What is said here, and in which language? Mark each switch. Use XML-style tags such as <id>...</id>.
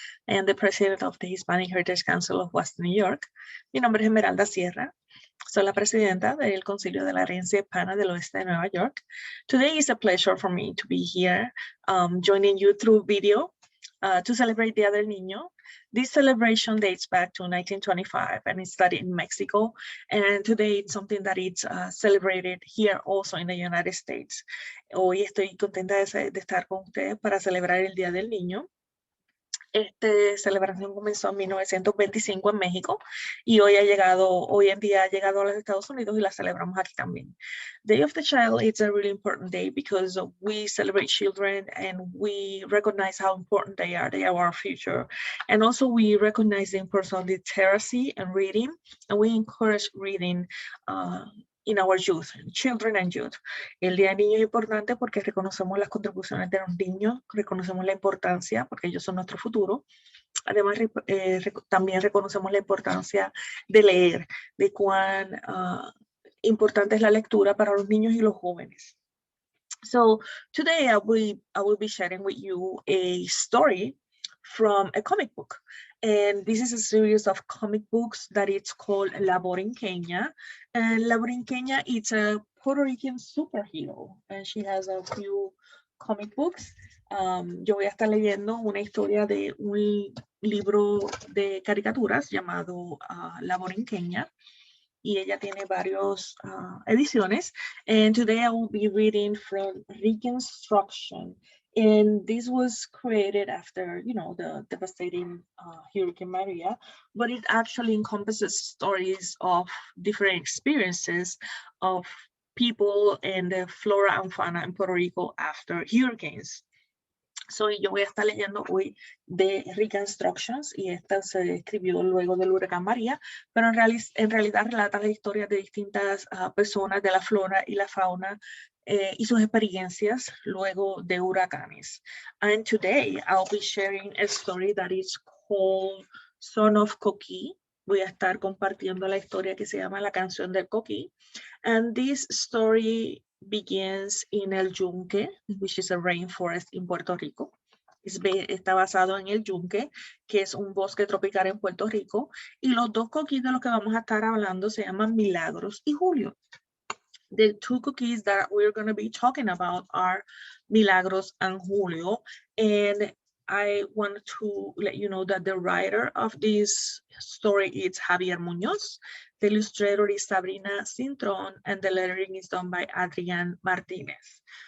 <en>I am the president of the Hispanic Heritage Council of Western New York.</en> <es>Mi nombre es Esmeralda Sierra. Soy la presidenta del Concilio de la Herencia Hispana del Oeste de Nueva York.</es> <en>Today is a pleasure for me to be here, joining you through video to celebrate Día del Niño. This celebration dates back to 1925 and it started in Mexico. And today it's something that it's celebrated here also in the United States.</en> <es>Hoy estoy contenta de estar con ustedes para celebrar el Día del Niño. Esta celebración comenzó en 1925 en México y hoy en día ha llegado a los Estados Unidos y la celebramos aquí también.</es> <en>Day of the Child is a really important day because we celebrate children and we recognize how important they are. They are our future. And also we recognize the importance of literacy and reading, and we encourage reading in our youth, children and youth.</en> <es>El Día del Niño es importante porque reconocemos las contribuciones de los niños, reconocemos la importancia porque ellos son nuestro futuro. Además, también reconocemos la importancia de leer, de cuán importante es la lectura para los niños y los jóvenes.</es> <en>So today I will be sharing with you a story from a comic book. And this is a series of comic books that it's called La Borinqueña. And La Borinqueña is a Puerto Rican superhero. And she has a few comic books.</en> <es>Yo voy a estar leyendo una historia de un libro de caricaturas llamado La Borinqueña. Y ella tiene varios ediciones.</es> <en>And today I will be reading from Ricanstruction. And this was created after, the devastating Hurricane Maria, but it actually encompasses stories of different experiences of people and the flora and fauna in Puerto Rico after hurricanes.</en> <es>So, yo voy a estar leyendo hoy de Ricanstructions y esta se escribió luego del huracán María, pero en realidad relata la historia de distintas personas de la flora y la fauna y sus experiencias luego de huracanes.</es> <en>And today I'll be sharing a story that is called Song of Coquí.</en> <es>Voy a estar compartiendo la historia que se llama La Canción del Coquí.</es> <en>And this story begins in El Yunque, which is a rainforest in Puerto Rico.</en> <es>Está basado en El Yunque, que es un bosque tropical en Puerto Rico. Y los dos coquís de los que vamos a estar hablando se llaman Milagros y Julio.</es> <en>The two cookies that we're going to be talking about are Milagros and Julio. And I want to let you know that the writer of this story is Javier Muñoz. The illustrator is Sabrina Cintron, and the lettering is done by Adrian Martinez.</en>